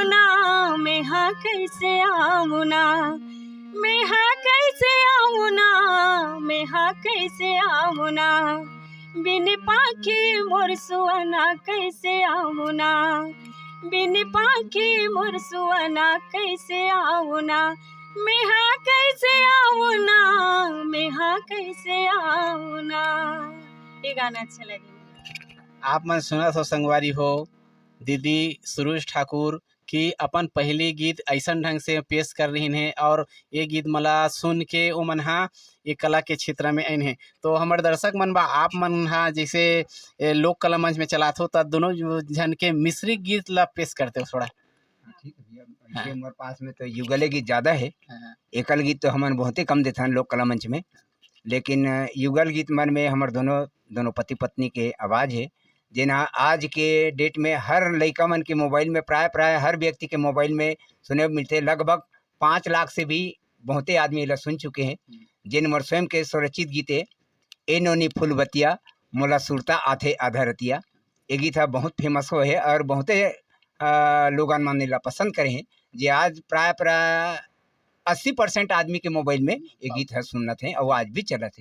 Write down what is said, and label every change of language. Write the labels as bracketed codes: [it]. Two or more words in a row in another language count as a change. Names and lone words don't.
[hne] ना, मेहा कैसे आऊँ ना, मेहा कैसे आऊँ ना, मेहा कैसे आऊँ ना, बिन पाखी मोर सुअना कैसे आऊँ ना, बिन पाखी मोर सुअना कैसे आऊँ ना, मेहा कैसे आऊँ ना, मेहा कैसे आऊँ ना। ये गाना अच्छा लगे। आप मन सुना हो संगवारी हो दीदी सुरेश ठाकुर कि अपन पहली गीत ऐसा ढंग से पेश कर रही हैं, और ये गीत मला सुन के वो मन हा ये कला के क्षेत्र में आइन है। तो हमारे दर्शक मन बा आप मन हा जैसे लोक कला मंच में चलात हो तो दोनों जन के मिश्री गीत ला पेश करते हो थोड़ा। ठीक है भैया, ये हमारे पास में तो युगले गीत ज़्यादा है, हाँ, एकल गीत तो हमन बहुत ही कम देते हैं लोक कला मंच में, लेकिन युगल गीत मन में हमारे दोनों पति पत्नी के आवाज़ है, जिन्हा आज के डेट में हर लड़का मन के मोबाइल में प्राय हर व्यक्ति के मोबाइल में सुने मिलते, लगभग 5 लाख से भी बहुते आदमी ला सुन चुके हैं। जिन मोर स्वयं के स्वरचित गीते ए नोनी फूलबतिया मोला सुरता आथे आधरतिया, ये गीत है बहुत फेमस हो है और बहुते लोगन मन ला पसंद करे हैं। जे आज प्राय 80% आदमी के मोबाइल में ये गीत है सुनत है और आज भी चलत है।